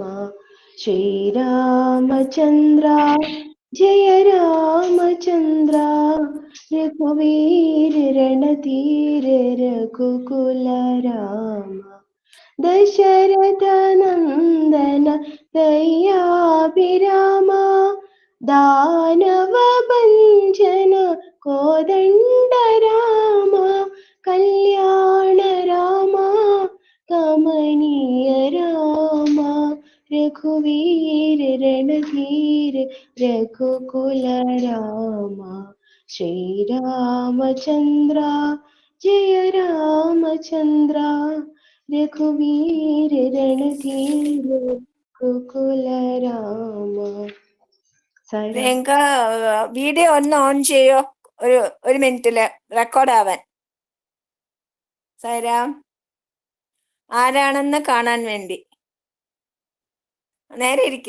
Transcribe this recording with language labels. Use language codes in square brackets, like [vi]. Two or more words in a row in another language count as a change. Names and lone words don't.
[ml] ശ്രീരാമചന്ദ്ര ജയ രാമചന്ദ്ര രഘുവീര രണധീര രഘുകുല രാമ. ദശരഥ നന്ദന ദയാഭിരാമ [te] దానవ భంజన కోదండ రామ. కళ్యాణ రామ కమనీయ రామ. రఘువీర రణధీర రఘుకుల రామ. శ్రీరామచంద్ర జయ రామచంద్ర రఘువీర రణధీర రఘుకుల రామ. [ml] പ്രിയങ്ക വീഡിയോ ഒന്ന് ഓൺ ചെയ്യോ, ഒരു മിനിറ്റില് റെക്കോർഡ് ആവാൻ. സൈറാം ആരാണെന്ന് കാണാൻ വേണ്ടി നേരെ ഇരിക്കൂ.